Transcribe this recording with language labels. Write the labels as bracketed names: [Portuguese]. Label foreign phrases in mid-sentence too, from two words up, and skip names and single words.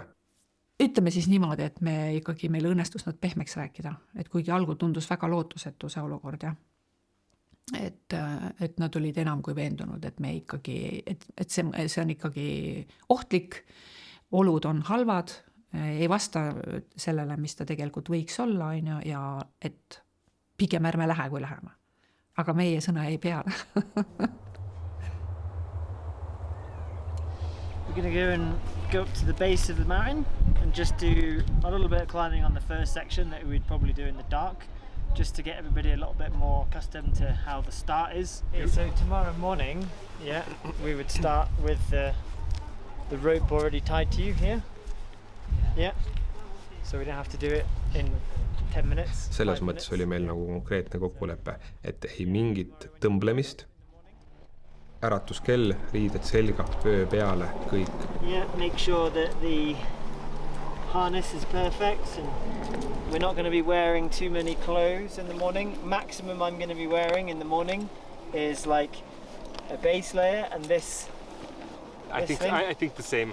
[Estonian] Ütleme siis niimoodi, et meil õnnestus nad pehmeks rääkida, et kuigi algul tundus väga lootusetu see olukord, et nad olid enam kui veendunud, et me ikkagi, et see on ikkagi ohtlik, olud on halvad, ei vasta sellele, mis ta tegelikult võiks olla, ja et pigem ärme lähe, kui läheme. Aga meie sõna ei pea. [English] We're going to go and go up to the base of the mountain and just do a little bit of climbing on the first section that we'd probably do in the dark, just to get everybody a little bit more accustomed to how the start is. So tomorrow morning, we would start with the rope already tied to you here. Yeah, so we don't have to do it in 10 minutes. [Estonian] Selles mõttes oli meil nagu konkreetne kokkulepe, et ei mingit tõmblemist, äratuskell, riided selga, pöö peale, kõik. [English] Yeah, make sure that the harness is perfect and we're not going to be wearing too many clothes in the morning. Maximum I'm going to be wearing in the morning is like a base layer and this I think the same.